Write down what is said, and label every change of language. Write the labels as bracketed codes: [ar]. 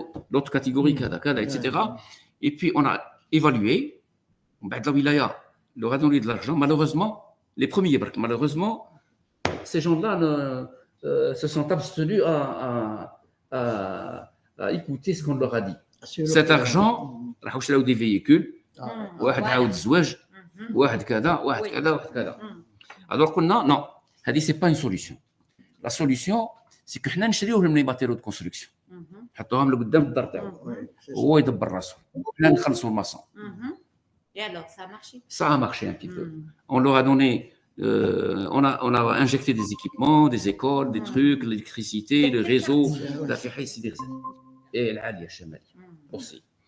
[fr] L'autre catégorie, etc. Et puis, on a évalué, la wilaya leur a donné de l'argent. Malheureusement, les premiers, malheureusement, ces gens-là se sont abstenus à écouter ce qu'on leur a dit. Cet argent, [ar] راحوا [fr] des véhicules, [ar] واحد عاود الزواج, واحد كذا, واحد كذا, واحد كذا. [fr] Alors [ar] قلنا [fr] non, [ar] هذه [fr] c'est pas une solution. La solution, c'est que [ar] حنا نشريوه من [fr] les matériaux de construction. [ar] نحطوهم له قدام الدار تاعو. هو يدبر راسه. حنا نخلصوا الماسون. [fr] Et alors, ça a marché? Ça a marché un petit peu. On leur a donné, on a injecté des équipements, des écoles, des trucs, l'électricité, le réseau, la et l'Alia Chamali aussi.